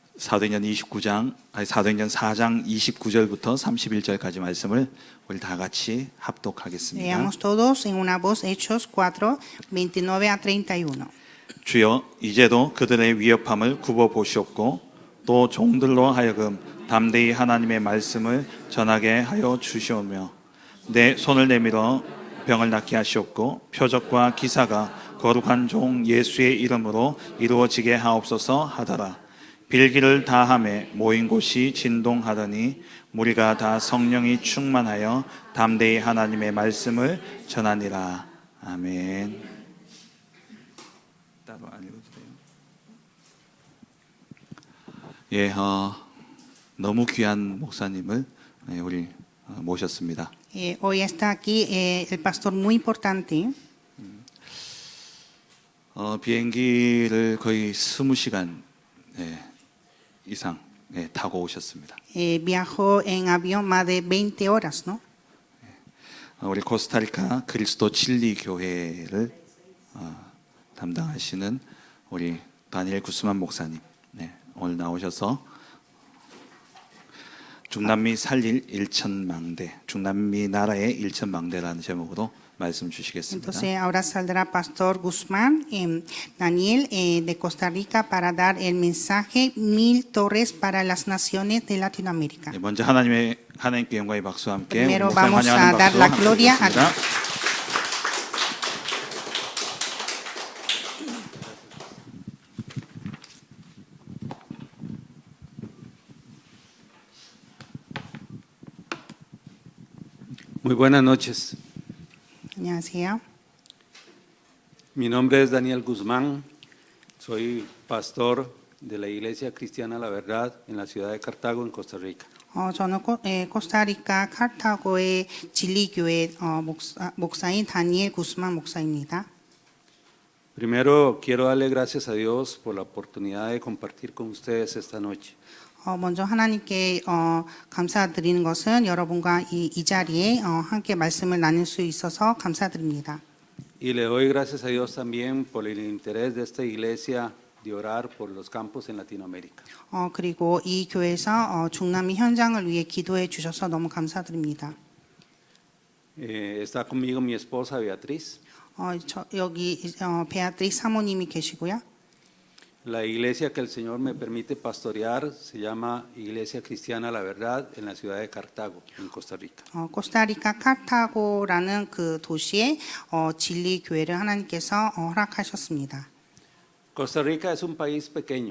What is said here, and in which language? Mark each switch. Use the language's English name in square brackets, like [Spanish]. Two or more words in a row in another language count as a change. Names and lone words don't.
[Korean] 사도행전 4장 29절부터 31절까지 말씀을 우리 다 같이 합독하겠습니다. [Spanish] Leamos todos en una voz Hechos 4, 29 a 31. [Korean] 주여 이제도 그들의 위협함을 굽어 보시옵고 또 종들로 하여금 담대히 하나님의 말씀을 전하게 하여 주시오며 내 손을 내밀어 병을 낫게 하시옵고 표적과 기사가 거룩한 종 예수의 이름으로 이루어지게 하옵소서 하더라. 빌기를 다하매 모인 곳이 진동하더니 무리가 다 성령이 충만하여 담대히 하나님의 말씀을 전하니라. 아멘. 따로 안 읽어도 돼요? 예, 너무 귀한 목사님을 우리 모셨습니다. [Spanish] Hoy está aquí el pastor muy importante. [Korean] 비행기를 거의 20시간 이상 타고 오셨습니다. [Spanish] Viajó en avión más de 20 horas, ¿no? [Korean] 우리 코스타리카 그리스도 진리 교회를 담당하시는 우리 다니엘 구스만 목사님, 오늘 나오셔서 중남미 살릴 일천망대, 중남미 나라의 일천망대라는 제목으로 말씀 주시겠습니다. [Spanish] Entonces ahora saldrá Pastor Guzmán, Daniel de Costa Rica para dar el mensaje 1000 torres para las naciones de Latinoamérica. [Korean] 먼저 하나님께 영광의 박수와 함께 [Spanish] Primero [Korean] 목사님 [Spanish] vamos a [Korean] 환영하는 [Spanish] dar [Korean] 박수 [Spanish] la gloria a [Korean] 드리겠습니다. [Spanish] Muy buenas noches. [Korean] 안녕하세요. [Spanish] Mi nombre es Daniel Guzmán. Soy pastor de la Iglesia Cristiana La Verdad en la ciudad de Cartago, en Costa Rica. [Korean] 저는 코스타리카 카르타고의 진리교회 목사인 다니엘 구스만 목사입니다. [Spanish] Primero quiero darle gracias a Dios por la oportunidad de compartir con ustedes esta noche. [Korean] 먼저 하나님께 감사드리는 것은 여러분과 이 자리에 함께 말씀을 나눌 수 있어서 감사드립니다. [Spanish] Y le doy gracias a Dios también por el interés de esta iglesia de orar por los campos en Latinoamérica. [Korean] 그리고 이 교회에서 중남미 현장을 위해 기도해 주셔서 너무 감사드립니다. [Spanish] Está conmigo mi esposa Beatriz. [Korean] 여기 베아트리스 사모님이 계시고요. [Spanish] La iglesia que el Señor me permite pastorear se llama Iglesia Cristiana La Verdad en la ciudad de Cartago, en Costa Rica. [Korean] 코스타리카 카르타고라는 그 도시에 진리 교회를 하나님께서 허락하셨습니다. [Spanish] Costa Rica es un país pequeño.